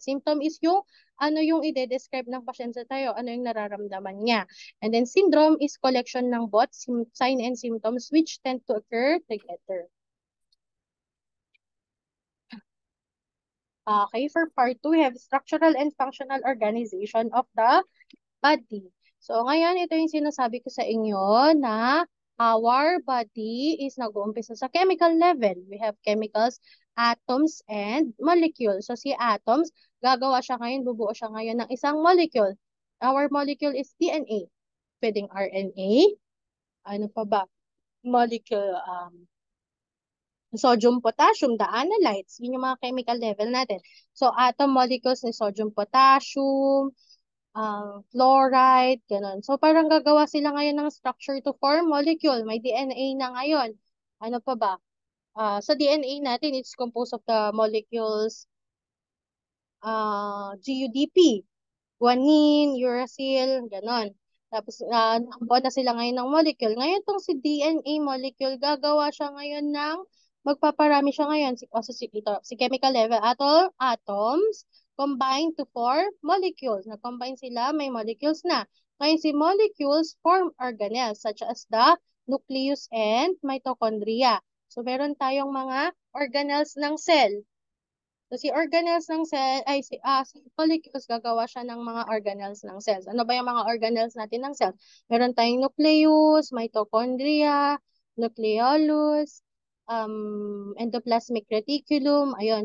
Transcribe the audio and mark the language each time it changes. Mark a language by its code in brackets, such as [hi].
[tl] Symptom is yung ano yung ide-describe ng pasyente tayo, ano yung nararamdaman niya. [en] And then syndrome is collection ng both sign and symptoms which tend to occur together. Okay, for part 2, we have structural and functional organization of the body. [tl] So, ngayon, ito yung sinasabi ko sa inyo na [en] our body is [tl] nag-uumpisa sa chemical level. [en] We have chemicals, atoms, and molecules. [tl] So, si atoms, gagawa siya ngayon, bubuo siya ngayon ng isang molecule. [en] Our molecule is DNA. [tl] Pwedeng RNA, Ano pa ba? [en] Molecule, sodium, potassium, the analytes. [tl] Yun yung mga chemical level natin. So, atom molecules ni sodium, potassium, fluoride, ganun. So, parang gagawa sila ngayon ng structure [en] to form molecule. [tl] May DNA na ngayon. Ano pa ba? Sa DNA natin, [en] it's composed of the molecules GUDP, guanine, uracil, ganon. [tl] Tapos, nakabuo na sila ngayon ng molecule. Ngayon, tong si DNA molecule, gagawa siya ngayon ng, magpaparami siya ngayon. [en] Si chemical level, atoms, combine to form molecules. [tl] Na-combine sila, may molecules na. [en] Ngayon, si molecules form organelles, such as the nucleus and mitochondria. [tl] So, meron tayong mga organelles ng cell. So, si organelles ng cell, si molecules, gagawa siya ng mga organelles ng cells. Ano ba yung mga organelles natin ng cells? Meron tayong nucleus, mitochondria, nucleolus, endoplasmic reticulum, ayun.